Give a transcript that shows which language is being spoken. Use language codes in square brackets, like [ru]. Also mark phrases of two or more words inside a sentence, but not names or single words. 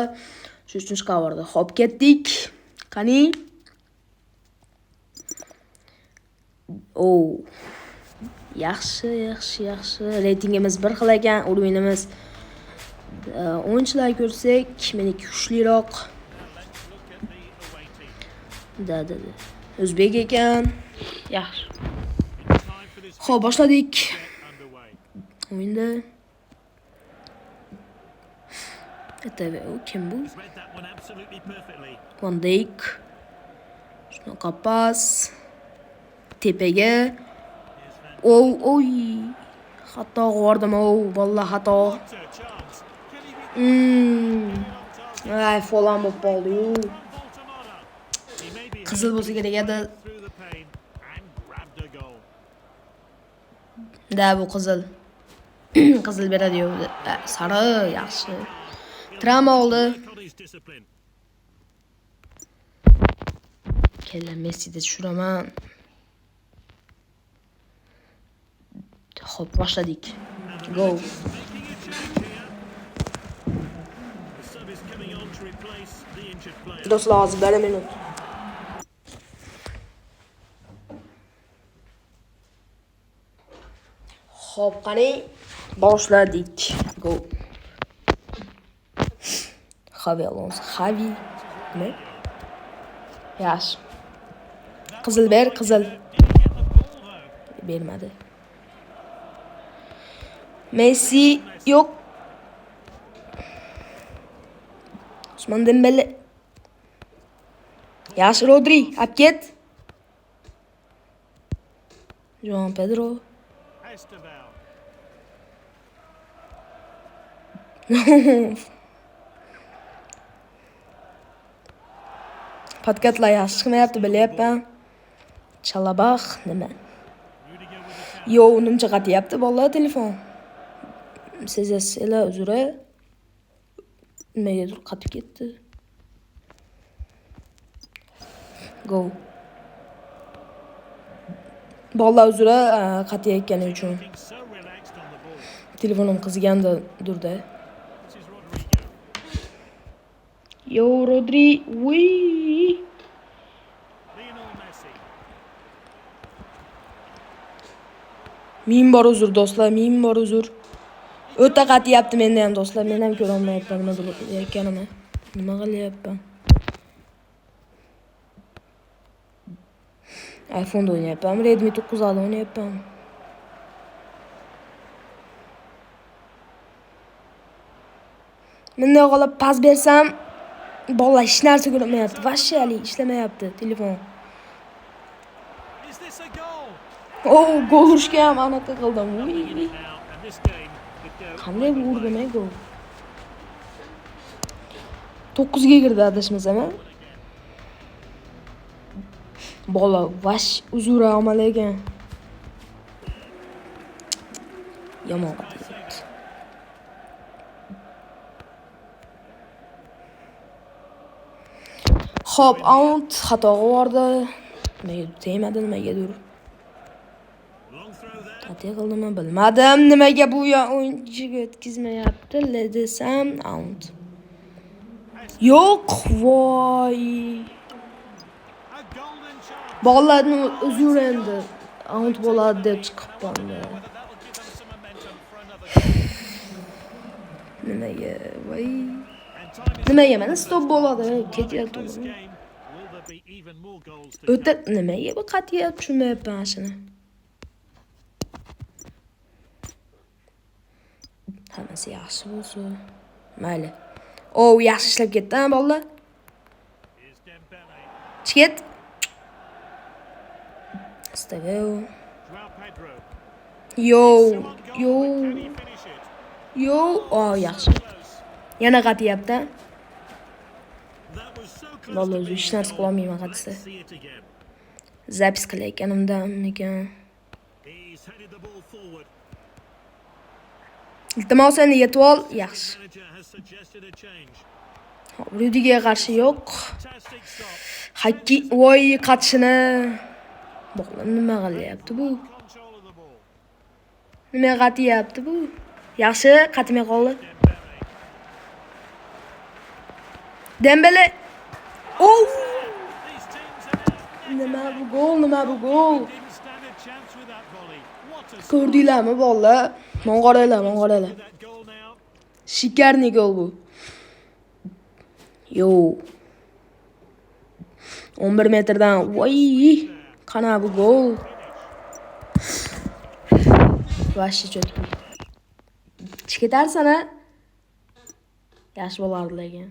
[uz] Shu uchun chiqaverdi. Xo'p, ketdik. Qani? Yaxshi. Reytingimiz bir xil ekan, o'yinimiz. O'yinchilar ko'rsak, meniki kuchliroq. [en] Now let's look at the away team. [uz] Da. O'zbek ekan. Yaxshi. [en] Time for this [uz] Xo'p, boshladik. [en] get underway. [uz] O'yinda. ATV u kim bu? [en] He's read that one absolutely perfectly. [uz] Van Dijk. Shunaqa pas. Tepaga. Here's Van Oy. Xato qildim, vallah xato. [en] What a chance. Can he be on target? [uz] Ay, falan bo'lib qoldi-yu. [en] From Voltamada. He may be [uz] Qizil bo'lsa kerak edi. [en] through the pain and grabbed a goal. [uz] Da bu qizil. Qizil beradi-yu. Sari, yaxshi. Travma oldi. [en] Work on his discipline. [uz] Kella Messida tushiraman. Xo'p, boshladik. [en] Go. Making a change here. The sub is coming on to replace the injured player. [uz] Do'stlar, hozir 1 minut. Xo'p, qani boshladik. Go. Xavi Alonso. Xavi. Nima? Yaxshi. Qizil ber, qizil. [en] Did he get the ball though? [uz] Bermadi. Messi yo'q. Usman Dembele. Yaxshi Rodri, olib ket. João Pedro. Esteval. Podkatlar yaxshi chiqmayapti, bilyapman. Chalabaq nima? [en] Rudiger with a tap. [uz] Yo, nimcha qatyapti bolalar telefon. Sezasizlar, uzra. Nimaga qatib ketdi? [en] Go. [uz] Bolalar uzra qatayotgani uchun. [en] Looking so relaxed on the ball. [uz] Telefonim qiziganda durda. [en] This is Rodrigo. [uz] Yo, Rodri. Uy. Lionel Messi. Ming bor uzr do'stlar, ming bor uzr. O'ta qatyapti menda ham do'stlar, men ham ko'ra olmayapman nima bo'layotganini. Nima qilyapman? iPhone o'ynayapman, Redmi 9 da o'ynayapman. Bunday qilib pas bersam, bola hech narsa ko'rmayapti. Vashshali ishlamayapti telefon. [en] Is this a goal? [uz] Gol urishga ham anaqa qildim. Uy. [en] Now, and this game could go. [uz] Qanday urdim gol? 9 ga kirdi adashmasam. Bola vash uzura olmadi ekan. Yomon qildi. Xo'p, out xato qildi. Nimaga tegmadi, nimagadir. [en] Long throw there. [uz] Qat'iy qildimmi bilmadim. Nimaga bu o'yinchiga o'tkazmayapti desam, out. Yo'q, voy. [en] A golden chance. [uz] Bolalarni uzr endi. Out bo'ladi deb chiqibman. [en] Whether that will give them some momentum for another goal. [uz] Nimaga, voy. [en] And time is [uz] Nimaga mana stop bo'ladi, [en] in [uz] ketyapti. [en] this game. Will there be even more goals to [uz] O'ta [en] come? [uz] nimaga bu qatiyat tushunmayapman shuni. Hammasi yaxshi bo'lsa. Mayli. Yaxshi ishlab ketdi, bolalar. [en] Here's Dembele. [uz] Chiqet. Staveo. Joao Pedro. Yo, [en] Still on goal, [uz] yo, [en] but can he finish it? [uz] yo. Yaxshi. [en] Close. [uz] Yana qatiyapti. [en] That was so close [uz] Vallahi [en] to [uz] o'zi [en] being [uz] hech [en] a [uz] narsa [en] goal. [uz] qilolmayman [en] Let's [uz] qatsa. [en] see it again. [uz] Zapis qilayotganimdan ekan. [en] He's headed the ball forward. [uz] Iltimos endi yetib ol. Yaxshi. [en] Manager has suggested a change. [uz] Rudiga qarshi yo'q. [en] Fantastic stop. [uz] Hakki, voy qatishini. Boqlar nima qilyapti bu? [en] Control of the ball. [uz] Nima qatiyapti bu? Yaxshi, qatmay qoldi. Dembele. Dembele. Oh! [en] These teams have [uz] Nima bu gol, nima bu gol? [en] didn't stand a chance with that volley. What a [uz] Ko'rdinglarmi bolalar? Mong'oraylar. [en] that goal now. [uz] Shikarniy gol bu. Yo. 11 metrdan. Voy! Qana bu gol. Vashi chotki. Chiqitarsana. Yaxshi bo'lardi lekin.